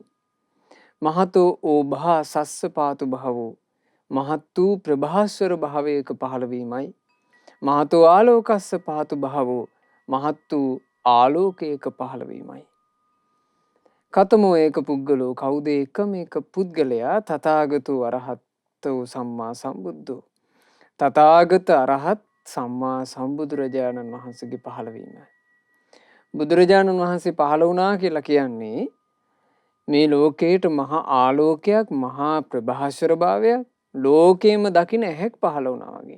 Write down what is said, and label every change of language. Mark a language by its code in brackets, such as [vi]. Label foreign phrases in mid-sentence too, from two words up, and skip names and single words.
[pi] මහතෝ ඕභා සස්ස පාතු භාවෝ, [si] මහත් වූ ප්‍රභාස්වර භාවයක පහළවීමයි. [pi] මහතෝ ආලෝකස්ස පහතු භාවෝ, [si] මහත් වූ ආලෝකයක පහළවීමයි. [pi] කතමෝ ඒක පුද්ගලෝ, [si] කවුද එකම එක පුද්ගලයා? [pi] තථාගතෝ අරහතෝ සම්මා සම්බුද්ධෝ, [si] තථාගත අරහත් සම්මා සම්බුදුරජාණන් වහන්සේගේ පහළවීම. බුදුරජාණන් වහන්සේ පහළ වුණා කියලා කියන්නේ මේ ලෝකයට මහා ආලෝකයක්, මහා ප්‍රභාස්වර භාවයක්, ලෝකේම දකින්න ඇහැක් පහළ වුණා වගේ.